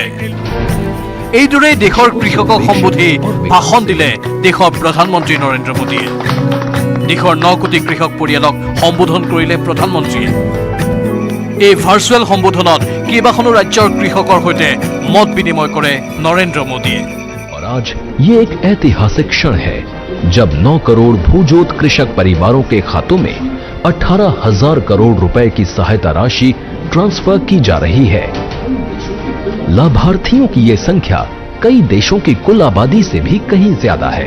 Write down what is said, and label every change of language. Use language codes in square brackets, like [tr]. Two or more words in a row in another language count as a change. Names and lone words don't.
[as] এইদৰে দেশৰ কৃষকক সম্বোধি ভাষণ দিলে দেশৰ প্ৰধানমন্ত্ৰী নৰেন্দ্ৰ মোদীয়ে। দেশৰ 9 কোটি কৃষক পৰিয়ালক সম্বোধন কৰিলে প্ৰধানমন্ত্ৰীয়ে। এই ভাৰ্চুৱেল সম্বোধনত কেইবাখনো ৰাজ্যৰ কৃষকৰ সৈতে মত বিনিময় কৰে নৰেন্দ্ৰ মোদীয়ে। [hi] और आज ये एक ऐतिहासिक क्षण है जब 9 करोड़ भूजोत कृषक परिवारों के खातों में 18,000 करोड़ रुपए की सहायता राशि ट्रांसफर की जा रही है। लाभार्थियों की ये संख्या कई देशों की कुल आबादी से भी कहीं ज्यादा है।